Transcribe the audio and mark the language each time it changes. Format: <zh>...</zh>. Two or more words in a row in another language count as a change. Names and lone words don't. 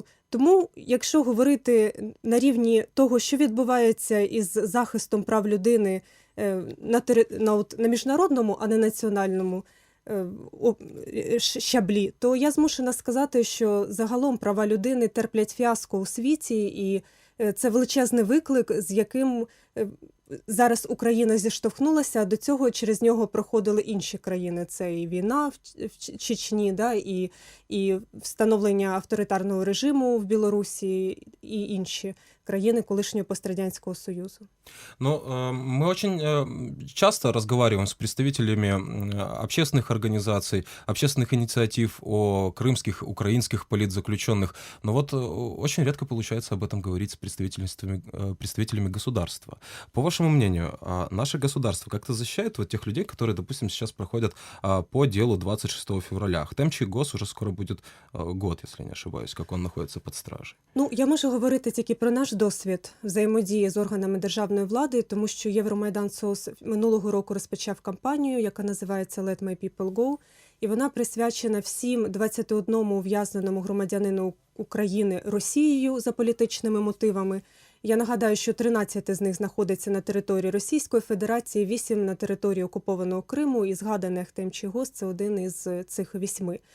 <uk>Тому, якщо говорити на рівні того, що відбувається із захистом прав людини на міжнародному, а не національному щаблі, то я змушена сказати, що загалом права людини терплять фіаско у світі, і це величезний виклик, з яким зараз Україна зіштовхнулася, а до цього через нього проходили інші країни. Це і війна в Чечні, і встановлення авторитарного режиму в Білорусі, і інші країны колишнего пострадянского Союза.</uk> <ru>Ну, мы очень часто разговариваем с представителями общественных организаций, общественных инициатив о крымских, украинских политзаключенных, но вот очень редко получается об этом говорить с представителями государства. По вашему мнению, наше государство как-то защищает вот тех людей, которые, допустим, сейчас проходят по делу 26 февраля? Ахтем Чийгоз уже скоро будет год, если не ошибаюсь, как он находится под стражей.</ru> <uk>Ну, я можу говорити тільки про наш досвід взаємодії з органами державної влади, тому що Євромайдан СОС минулого року розпочав кампанію, яка називається «Let my people go», і вона присвячена всім 21 ув'язненому громадянину України Росією за політичними мотивами. Я нагадаю, що 13 з них знаходиться на території Російської Федерації, 8 на території окупованого Криму, і згаданий Ахтем Чийгоз – це один із цих 8.</uk>